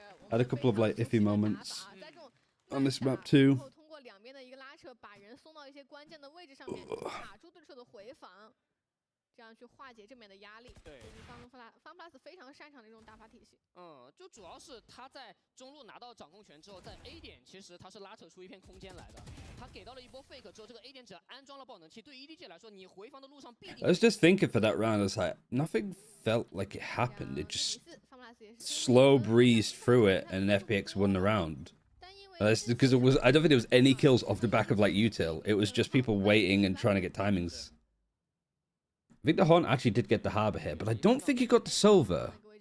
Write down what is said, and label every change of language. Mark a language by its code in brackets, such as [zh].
[en] Had a couple of like iffy moments on this map too. [zh] 通过两边的一个拉扯，把人送到一些关键的位置上面，卡住对手的回防，这样去化解正面的压力。对，FunPlus 非常擅长的这种打法体系。就主要是他在中路拿到掌控权之后，在 A 点其实他是拉扯出一片空间来的。他给到了一波 fake 之后，这个 A 点只要安装了爆能器，对 EDG 来说，你回防的路上必定。 [en] I was just thinking for that round, I was like, nothing felt like it happened. It just slow breezed through it, and FPX won the round. That's because it was. I don't think there was any kills off the back of like util. It was just people waiting and trying to get timings. I think the Horn actually did get the Harbor here, but I don't think he got the Silver.